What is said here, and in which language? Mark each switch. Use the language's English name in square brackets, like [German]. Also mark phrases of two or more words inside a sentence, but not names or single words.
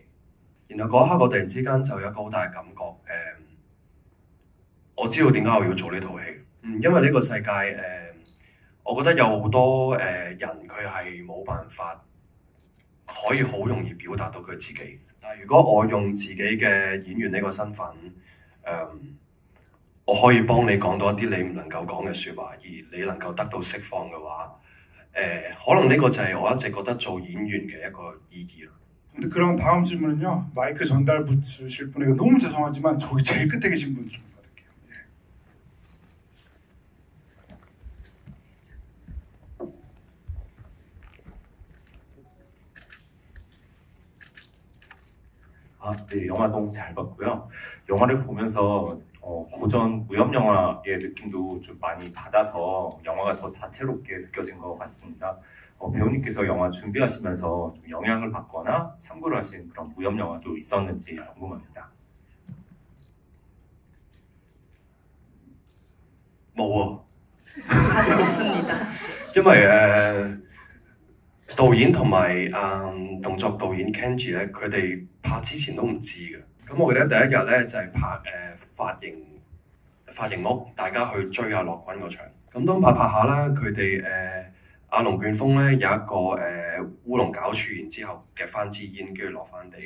[Cantonese] 然後嗰一刻我突然之間就有一個好大嘅感覺，我知道點解我要做呢套戲，因為呢個世界我覺得有好多人佢係冇辦法可以好容易表達到佢自己。但係如果我用自己嘅演員呢個身份，我可以幫你講到一啲你唔能夠講嘅説話，而你能夠得到釋放嘅話，可能呢個就係我一直覺得做演員嘅一個意義咯。 [Korean] 근데 그럼 다음 질문은요. 마이크 전달 붙으실 분에게 너무 죄송하지만 저기 제일 끝에 계신 분 좀 받을게요. 네, 영화 너무 잘 봤고요. 영화를 보면서 고전 무협 영화의 느낌도 좀 많이 받아서 영화가 더 다채롭게 느껴진 것 같습니다. 배우님께서 영화 준비하시면서 좀 영향을 받거나 참고를 하신 그런 무협 영화도 있었는지 궁금합니다. [Cantonese] 冇 [Korean] 사실 없습니다. [Cantonese] 因為導演同埋動作導演 Kenji 咧，佢哋拍之前都唔知嘅。咁我記得第一日咧就係、拍髮型屋，大家去追阿樂君嗰場。咁當拍下啦，佢哋阿龍捲風咧有一個烏龍搞處，然之後夾翻支煙，跟住落翻地嘅。